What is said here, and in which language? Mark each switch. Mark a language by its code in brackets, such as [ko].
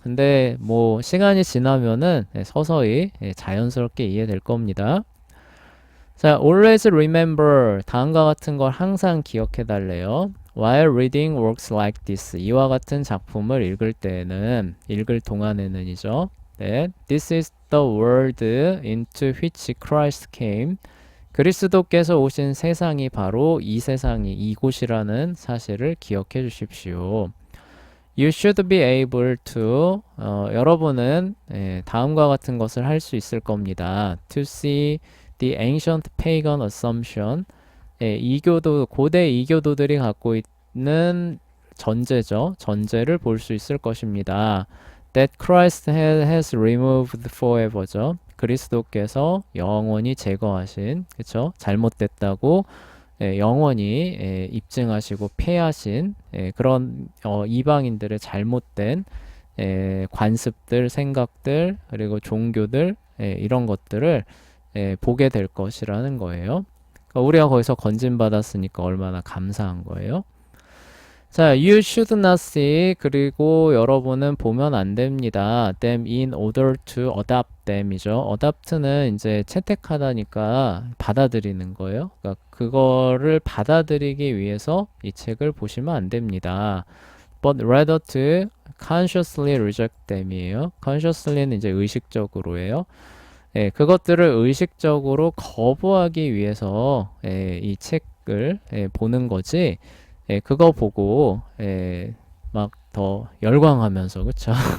[ko] 근데 뭐 시간이 지나면은 서서히 자연스럽게 이해될 겁니다. 자, [en] always remember [ko] 다음과 같은 걸 항상 기억해 달래요. [en] While reading works like this [ko] 이와 같은 작품을 읽을 때는 읽을 동안에는이죠. [en] 네, this is the world into which Christ came. [ko] 그리스도께서 오신 세상이 바로 이 세상이 이곳이라는 사실을 기억해 주십시오. [en] You should be able to [ko] 여러분은 다음과 같은 것을 할 수 있을 겁니다. [en] To see the ancient pagan assumption [ko] 고대 이교도들이 갖고 있는 전제를 볼 수 있을 것입니다. [en] That Christ has removed forever죠. [ko] 그리스도께서 영원히 제거하신, 그쵸? 잘못됐다고 영원히 입증하시고 폐하신 그런 이방인들의 잘못된 관습들, 생각들, 그리고 종교들 이런 것들을 보게 될 것이라는 거예요. 그러니까 우리가 거기서 건진받았으니까 얼마나 감사한 거예요. 자, [en] you should not see [ko] 그리고 여러분은 보면 안 됩니다. [en] them in order to adopt them이죠. [ko] adopt는 이제 채택하다니까 받아들이는 거예요. 그러니까 그거를 받아들이기 위해서 이 책을 보시면 안 됩니다. [en] but rather to consciously reject them이에요. [ko] consciously는 이제 의식적으로예요. 그것들을 의식적으로 거부하기 위해서 이 책을 보는 거지. 그거 보고 막 더 열광하면서 그쵸?